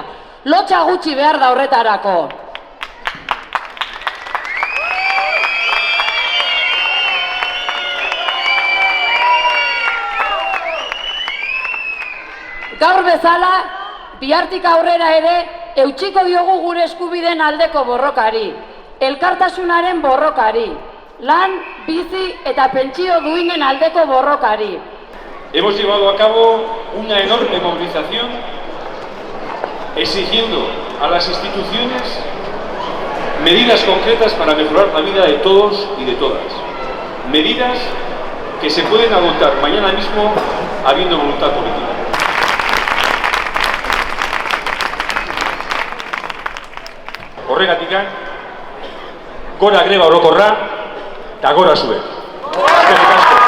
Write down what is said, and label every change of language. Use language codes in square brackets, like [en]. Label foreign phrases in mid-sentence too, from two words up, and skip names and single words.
[eu] Lotsa gutxi behar da horretarako. Gaur bezala, bihartik aurrera ere, eutsiko diogu gure eskubideen aldeko borrokari, elkartasunaren borrokari, lan, bizi eta pentsio duinen aldeko borrokari. [es] Hemos llevado a cabo una enorme movilización exigiendo a las instituciones medidas concretas para mejorar la vida de todos y de todas. Medidas que se pueden adoptar mañana mismo habiendo voluntad política. [eu] Horregatik, gora greba orokorra eta gora zuek.